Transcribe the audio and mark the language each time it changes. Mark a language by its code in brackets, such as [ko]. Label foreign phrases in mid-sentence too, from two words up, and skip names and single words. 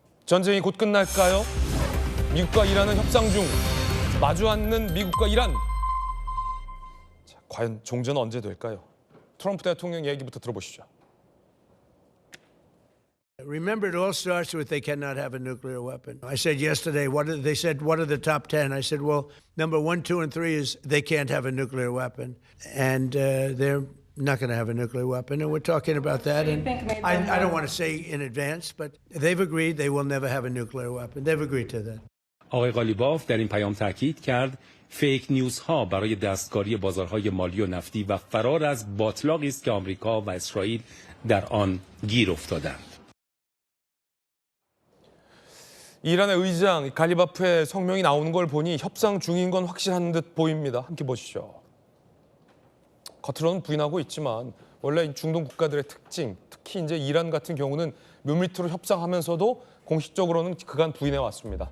[ko] 전쟁이 곧 끝날까요? 미국과 이란은 협상 중. 마주 앉는 미국과 이란. 자, 과연 종전은 언제 될까요? 트럼프 대통령 얘기부터 들어보시죠. [en] Remember, it all starts with they cannot have a nuclear weapon. I said yesterday, they said, what are the top 10? I said, well, number 1, 2, and 3 is they can't have a nuclear weapon. And they're not going to have a nuclear weapon. And we're talking about that. And I don't want to say in advance, but they've agreed they will never have a nuclear weapon. They've agreed to that. [fa] آقای قالیباف در این پیام تاکید کرد [en] fake news [fa] ها برای دستکاری بازارهای مالی و نفتی و فرار از باتلاقی است که آمریکا و اسرائیل در آن گیر افتادند. [ko] 이란의 의장 갈리바프의 성명이 나오는 걸 보니 협상 중인 건 확실한 듯 보입니다. 함께 보시죠. 겉으로는 부인하고 있지만 원래 중동 국가들의 특징, 특히 이제 이란 같은 경우는 묘밀트로 협상하면서도 공식적으로는 그간 부인해 왔습니다.